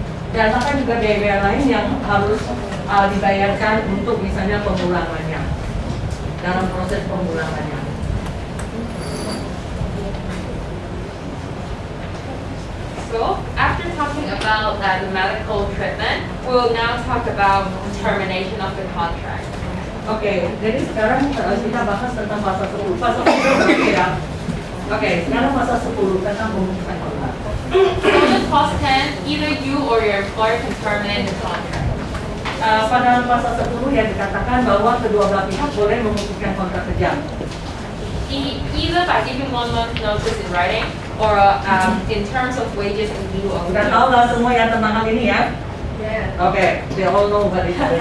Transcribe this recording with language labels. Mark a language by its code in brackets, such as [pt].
[id] Dan bahkan juga biaya lain yang harus dibayarkan untuk misalnya pemulangannya dalam proses pemulangannya. [en] So, after talking about the medical treatment, we will now talk about termination of the contract. [id] Oke, jadi sekarang kita bahas tentang pasal 10. Pasal 10 berarti ya. Oke, sekarang pasal 10 tentang pemutusan kontrak. [en] So, in clause 10, either you or your employer can terminate the contract. [id] Pada pasal 10 yang dikatakan bahwa kedua belah pihak boleh memutuskan kontrak kerja. [en] Either by giving 1 month notice in writing or in terms of wages in lieu of [id] Udah tahu lah semua yang tentang hal ini ya? [en] Oke, they all know what it is.